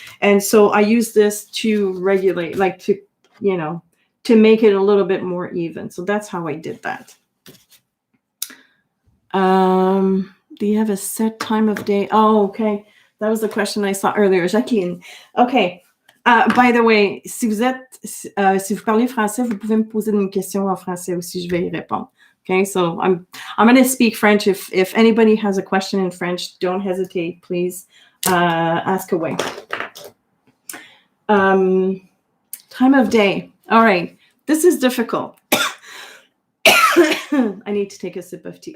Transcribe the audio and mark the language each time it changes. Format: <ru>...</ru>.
<en>And so I use this to regulate, like to, you know, to make it a little bit more even. So that's how I did that. Do you have a set time of day? Oh, okay. That was the question I saw earlier. Jacqueline. Okay. By the way,</en> <fr>si vous parlez français, vous pouvez me poser une question en français aussi, je vais y répondre.</fr> <en>Okay, so I'm going to speak French. If anybody has a question in French, don't hesitate. Please ask away. Time of day. All right, this is difficult. I need to take a sip of tea.</en>